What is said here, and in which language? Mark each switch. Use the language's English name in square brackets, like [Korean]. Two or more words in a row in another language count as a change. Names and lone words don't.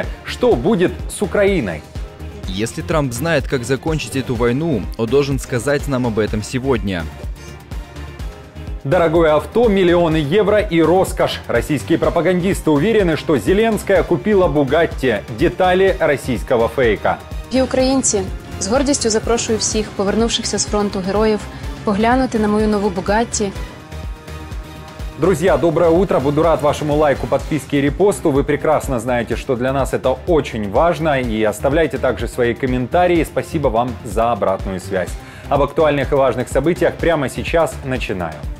[Russian] Что будет с Украиной? Если Трамп знает, как закончить эту войну, он должен сказать нам об этом сегодня. Дорогое авто, миллионы евро и роскошь. Российские пропагандисты уверены, что Зеленская купила Бугатти. [Ukrainian] Деталі російського фейка. І українці, з гордістю запрошую всіх, повернувшихся з фронту героїв, поглянути на мою нову Бугатти. [Russian] Друзья, доброе утро. Буду рад вашему лайку, подписке и репосту. Вы прекрасно знаете, что для нас это очень важно. И оставляйте также свои комментарии. Спасибо вам за обратную связь. Об актуальных и важных событиях прямо сейчас начинаю.